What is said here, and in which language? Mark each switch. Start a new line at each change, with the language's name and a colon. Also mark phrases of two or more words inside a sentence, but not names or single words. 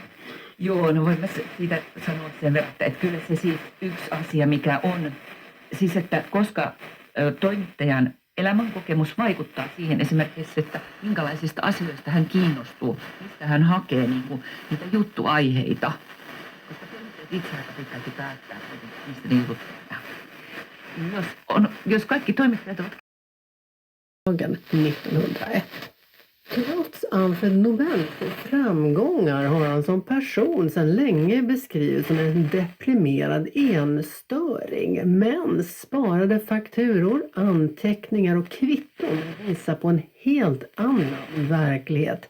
Finnish: Joo, no voin mä siitä sanoa sen verran, että kyllä se siis yksi asia, mikä on, siis että koska toimittajan elämänkokemus vaikuttaa siihen esimerkiksi, että minkälaisista asioista hän kiinnostuu, mistä hän hakee niin niitä juttuaiheita. Koska toimittajat itse aika pitkälti päättää, mistä ne jutut tehdään. Jos kaikki toimittajat ovat...
Swedish: 1901. Trots Alfred Nobels framgångar har han som person sedan länge beskrivits som en deprimerad enstöring. Men sparade fakturor, anteckningar och kvitton visar på en helt annan verklighet.